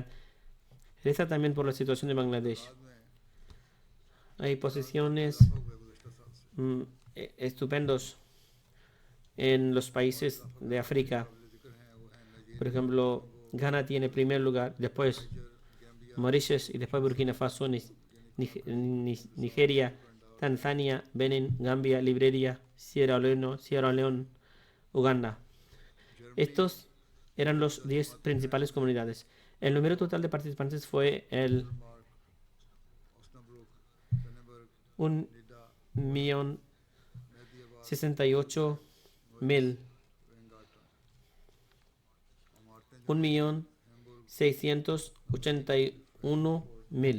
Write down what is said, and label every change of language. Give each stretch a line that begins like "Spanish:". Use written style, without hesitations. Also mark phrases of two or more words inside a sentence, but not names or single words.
Spanish: Reza también por la situación de Bangladesh. Hay posiciones estupendos en los países de África. Por ejemplo, Ghana tiene primer lugar, después Mauritius y después Burkina Faso, Nigeria, Tanzania, Benin, Gambia, Liberia, Sierra Leone, Uganda. Estos eran los 10 principales comunidades. El número total de participantes fue el 1.068.000. 1.681.000.